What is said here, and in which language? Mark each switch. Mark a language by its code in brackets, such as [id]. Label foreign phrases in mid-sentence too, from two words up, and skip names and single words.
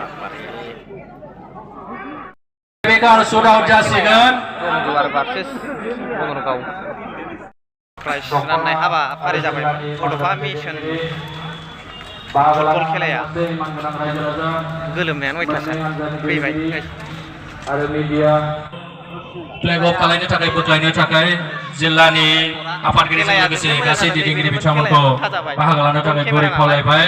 [brx] Bekar shootout जासिगोन. Luar versus Bonogau. Prize राननाय हाबा फारि जाबाय. बड'फा मिशन फुटबल खेलाया गोलोमनायानो अयथासार फैबाय आरो [en] media flag off [brx] खालामनो थाखाय बोख्लायनो थाखाय जिल्लानि आफादगिरिजों लोगोसे गासै दैदेनगिरि बिथांमोनखौ बाहागो लानो थाखाय गुरै खावलायबाय